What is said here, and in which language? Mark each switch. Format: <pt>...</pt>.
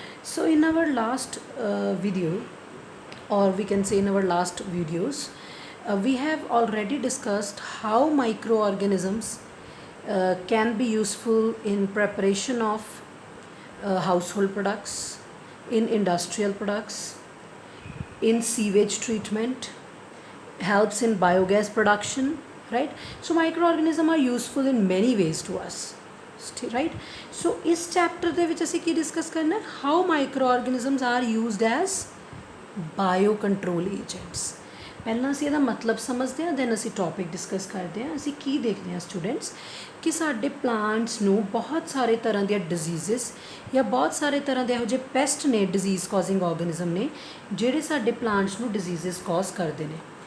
<en>So, in our last video, or we can say in our last videos, we have already discussed how microorganisms can be useful in preparation of household products, in industrial products, in sewage treatment, helps in biogas production, right? So microorganisms are useful in many ways to us, right?</en> <pa>So इस chapter ਦੇ ਵਿੱਚ ਅਸੀਂ ਕੀ discuss ਕਰਨਾ ਹੈ?</pa> <en>How microorganisms are used as biocontrol agents.</en> <pa>ਪਹਿਲਾਂ ਅਸੀਂ ਇਹਦਾ ਮਤਲਬ ਸਮਝਦੇ ਹਾਂ, ਦੈਨ ਅਸੀਂ ਟੌਪਿਕ ਡਿਸਕਸ ਕਰਦੇ ਹਾਂ। ਅਸੀਂ ਕੀ ਦੇਖਦੇ ਹਾਂ ਸਟੂਡੈਂਟਸ ਕਿ ਸਾਡੇ ਪਲਾਂਟਸ ਨੂੰ ਬਹੁਤ ਸਾਰੇ ਤਰ੍ਹਾਂ ਦੀਆਂ ਡਿਜ਼ੀਜ਼ਸ ਜਾਂ ਬਹੁਤ ਸਾਰੇ ਤਰ੍ਹਾਂ ਦੇ ਇਹੋ ਜਿਹੇ ਪੈਸਟ ਨੇ, ਡਿਜ਼ੀਜ਼ ਕਾਜ਼ਿੰਗ ਆਰਗੈਨਿਜ਼ਮ ਨੇ ਜਿਹੜੇ ਸਾਡੇ ਪਲਾਂਟਸ ਨੂੰ ਡਿਜ਼ੀਜ਼ਸ ਕਾਜ਼ ਕਰਦੇ ਨੇ।</pa>